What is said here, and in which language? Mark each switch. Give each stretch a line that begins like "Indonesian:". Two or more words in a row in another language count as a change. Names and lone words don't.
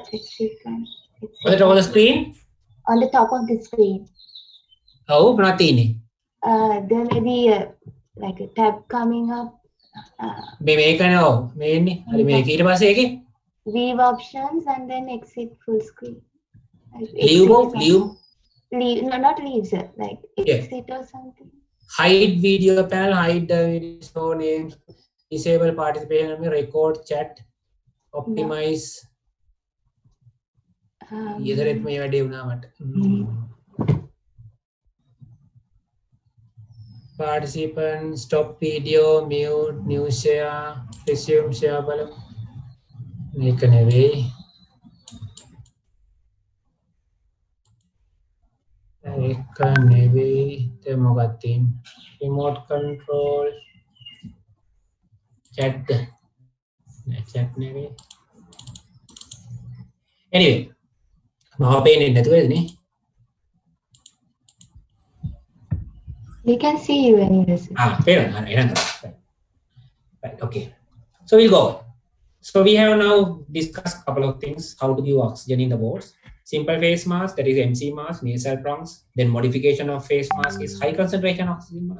English: on the top of the screen? On the top of the screen.
Sinhala: Oh, මොනවද තියෙන්නේ?
English: There may be like a tab coming up.
Sinhala: මේක නෝ මේන්නේ හරි මේක ඊට පස්සේ ඒකේ
English: Leave options and then exit full screen. Like leave leave, no, not leave, sir. Like exit or something. hide video panel, hide the video show names, disable participation, record chat, optimize.
Sinhala: ඊතරෙත් මේ වැඩේ වුණා මට.
English: Participant, stop video, mute, new share, resume share බලමු.
Sinhala: මේක නෙවෙයි. ඒක නෙවෙයි. ඒක මොකක්ද තියෙන්නේ?
English: Remote control, chat.
Sinhala: නෑ chat නෙවෙයි. Anyway, මම පේන්නේ නැතුවද නේ?
English: We can see you anyways. Fair enough. Right, okay. So we'll go. So we have now discussed a couple of things, how to give oxygen in the wards. Simple face mask, that is MC mask, nasal prongs. Then modification of face mask is high concentration oxygen mask.